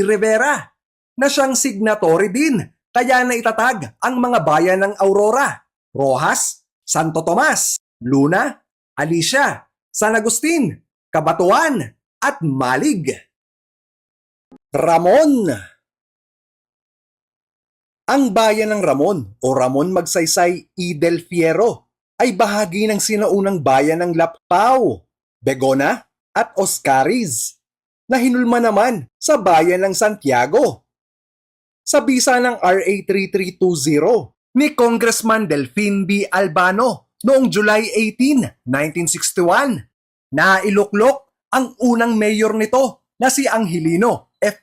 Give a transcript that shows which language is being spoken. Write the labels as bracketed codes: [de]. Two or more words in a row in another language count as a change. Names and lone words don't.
[tl] Rivera na siyang signatory din. Kaya naitatag ang mga bayan ng Aurora, Rojas, Santo Tomas, Luna, Alicia, San Agustin, Cabatuan at Malig. Ramon. Ang bayan ng Ramon o Ramon Magsaysay y del Fierro ay bahagi ng sinaunang bayan ng Laptao, Begona at Oscariz na hinulma naman sa bayan ng Santiago. Sa bisa ng RA 3320 ni Congressman Delfin B. Albano noong July 18, 1961, nailuklok ang unang mayor nito na si Angelino F.